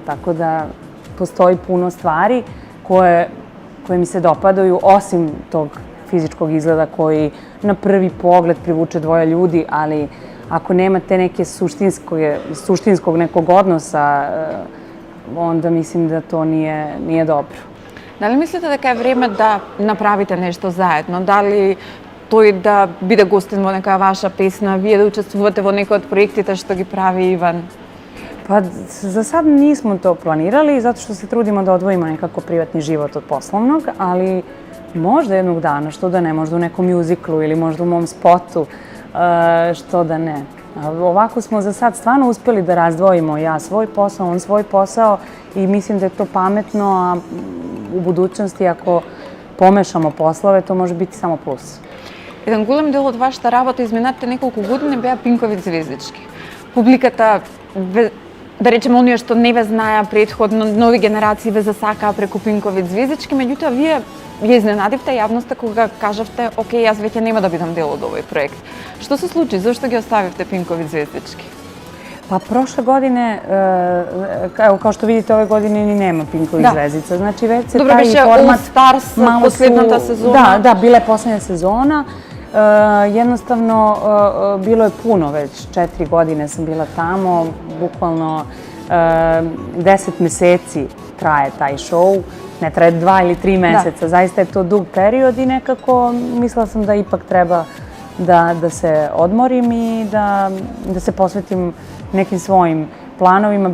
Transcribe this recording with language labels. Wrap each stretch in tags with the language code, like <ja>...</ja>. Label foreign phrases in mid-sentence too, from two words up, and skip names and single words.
<sr>Tako da postoji puno stvari koje mi se dopadaju, osim tog fizičkog izgleda koji na prvi pogled privuče dvoje ljudi, ali ako nemate neke suštinskog nekog odnosa, onda mislim da to nije dobro. Da li mislite</sr> <mk>дека е време да направите нешто заедно? Дали тој да биде гостин во некоја ваша песна, вие да учествувате во некој од проектите што ги прави Иван?</mk> <sr>Pa za sad nismo to planirali, zato što se trudimo da odvojimo nekako privatni život od poslovnog, ali možda jednog dana, što da ne, možda u nekom mjuziklu ili možda u mom spotu, što da ne. Ovako smo za sad stvarno uspjeli da razdvojimo ja svoj posao, on svoj posao i mislim da je to pametno, a u budućnosti ako помешамо послове, то може бити само плюс.</sr> <mk>Еден голем дел од вашата работа изминатите неколку години беа Пинкови звездички. Публиката, да речеме, оние што не ве знаеа претходно, нови генерации ве засакаа преку Пинкови звездички, меѓутоа вие ја изненадивте јавноста кога кажавте, окей, јас веќе нема да бидам дел од овој проект. Што се случи? Зошто ги оставивте Пинкови звездички?</mk> <sr>Pa prošle godine, kao što vidite, ove godine ni nema Pinkovih zvezdica. Znači već se taj format... All Stars, poslednja sezona. Da, bila je poslednja sezona. Jednostavno, bilo je puno već, 4 godine sam bila tamo, bukvalno 10 meseci traje taj show, ne traje 2 ili 3 meseca, zaista je to dug period i nekako mislila sam da ipak treba da se odmorim i da se posvetim nekim svojim planovima.</sr>